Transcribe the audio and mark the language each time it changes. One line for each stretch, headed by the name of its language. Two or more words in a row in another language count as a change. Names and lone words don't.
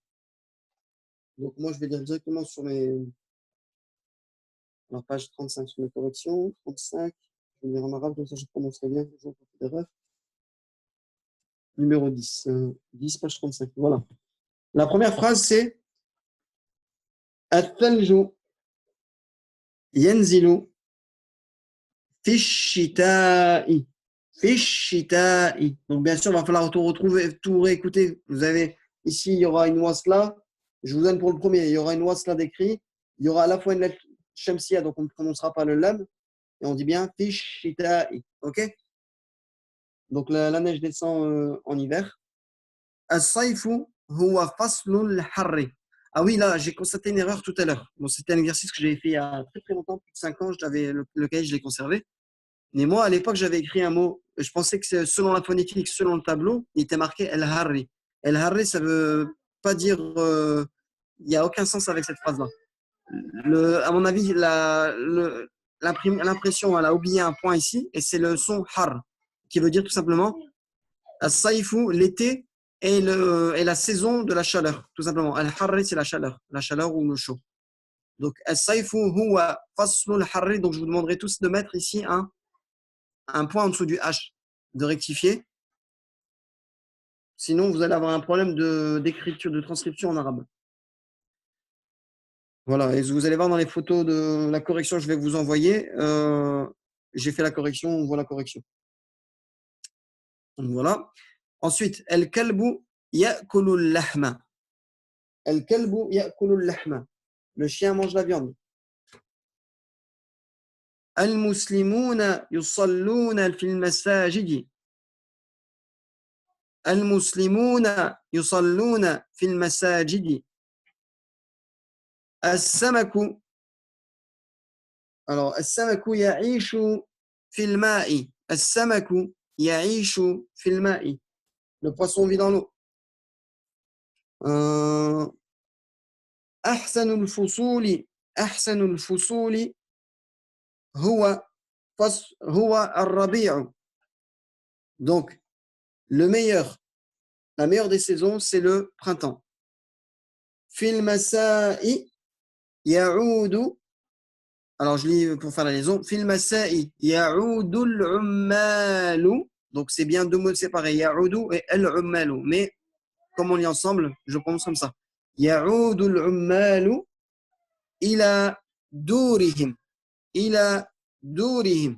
French: Donc, moi, je vais lire directement sur alors, page 35 sur mes corrections. 35, je vais lire en arabe, comme ça je prononcerai bien. Je pas d'erreur. Numéro 10. 10, page 35. Voilà. La première phrase, c'est
Arabic: الثلج ينزل في الشتاء. في الشتاء.
French: Donc, bien sûr, il va falloir tout retrouver, tout réécouter. Vous avez ici, il y aura une wasla. Je vous donne pour le premier, il y aura une wasla d'écrit. Il y aura à la fois une lettre shamsiya, donc on ne prononcera pas le lam. Et on dit bien
Arabic: في الشتاء.
French: OK? Donc, la neige descend en hiver.
Arabic: الصيف هو فصل الحر.
French: Ah oui, là, j'ai constaté une erreur tout à l'heure. Bon, c'était un exercice que j'avais fait il y a très très longtemps, plus de 5 ans. Le cahier, je l'ai conservé. Mais moi, à l'époque, j'avais écrit un mot. Je pensais que selon la phonétique, selon le tableau, il était marqué El Harri.
Arabic: الحر,
French: ça veut pas dire. Il n'y a aucun sens avec cette phrase-là. À mon avis, l'impression, elle a oublié un point ici, et c'est le son har, qui veut dire tout simplement As-Saïfou, l'été et la saison de la chaleur, tout simplement. Al-Harri, c'est la chaleur ou le chaud. Donc,
Arabic: الصيف هو فصل الحر.
French: Donc, je vous demanderai tous de mettre ici un point en dessous du H, de rectifier. Sinon, vous allez avoir un problème d'écriture, de transcription en arabe. Voilà, et vous allez voir dans les photos de la correction que je vais vous envoyer, j'ai fait la correction, on voit la correction. Donc voilà. Ensuite,
Arabic: الكلب يأكل اللحم. الكلب يأكل اللحم.
French: Le chien mange la viande.
Arabic: المسلمون يصلون في المساجد. المسلمون يصلون في المساجد. السمك. Alors, السمك يعيش في الماء. السمك يعيش في الماء.
French: Le poisson vit dans l'eau.
Arabic: أحسن الفصول هو الربيع.
French: Donc, la meilleure des saisons, c'est le printemps.
Arabic: في المساء يعود.
French: Alors, je lis pour faire la liaison.
Arabic: في المساء يعود العمال.
French: Donc, c'est bien deux mots séparés.
Arabic: Ya'udu et al-ummalu.
French: Mais, comme on lit ensemble, je prononce comme ça.
Arabic: يعود العمال إلى دورهم. إلى دورهم.